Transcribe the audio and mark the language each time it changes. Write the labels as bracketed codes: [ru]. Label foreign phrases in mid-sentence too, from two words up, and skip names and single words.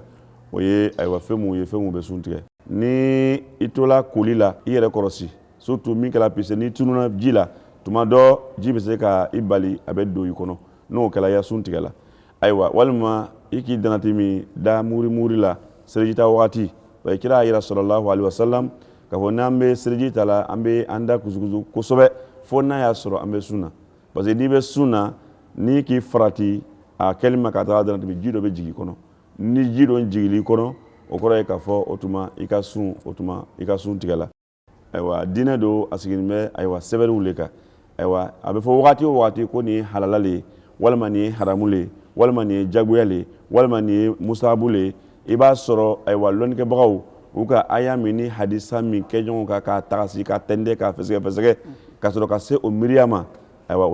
[bm] o ye ayiwa fɛn mun ye fɛn mun bɛ sun tigɛ ni i tola koli la i yɛrɛ kɔrɔsi surtout min kɛla pise n'i tununa ji la tuma dɔ ji bɛ se ka i bali a bɛ don i kɔnɔ n'o kɛla i ya sun tigɛla ayiwa walima i k'i danati min da muri la seliji ta wagati wa kira yira [ar] صلى الله عليه وسلم [bm] k'a fɔ n'an bɛ seliji ta la an bɛ an da kusukusu kosɛbɛ fo n'a y'a sɔrɔ an bɛ sun na [fr] parce que [bm] n'i bɛ sun na n'i k'i farati a kɛli ma ka taga dɔrɔn ji dɔ bɛ jigin kɔnɔ ni ji dɔ jigili kɔnɔ o kɔrɔ ye k'a fɔ o tuma i ka sun tigɛla ayiwa diinɛ don a sigilen bɛ ayiwa sɛbɛnniw le kan ayiwa a bɛ fɔ wagati o wagati ko nin ye halala le ye walima nin ye haramu le ye walima nin ye jagoya le ye walima nin ye musahabu le ye i b'a sɔrɔ ayiwa lɔnnikɛbagaw u ka aya min ni hadisa min kɛ ɲɔgɔn kan k'a tagasi k'a tɛndɛ k'a fɛsɛgɛ ka sɔrɔ ka se o miiriya ma ayiwa o